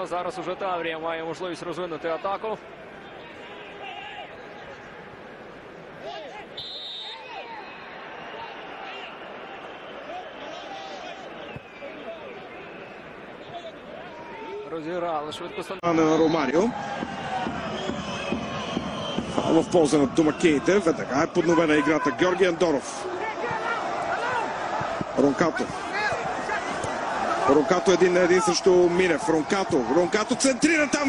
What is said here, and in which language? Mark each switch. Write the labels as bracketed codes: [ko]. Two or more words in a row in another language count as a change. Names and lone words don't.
[uk] Зараз уже Таврія має можливість розвинути атаку. Розіграли швидко. На Ромарио. [bg] Фаул в полза на домакините. Веднага е подновена играта. Георги Андонов. Ронкато. Ронкато един на един срещу Минев. Ронкато центрира там.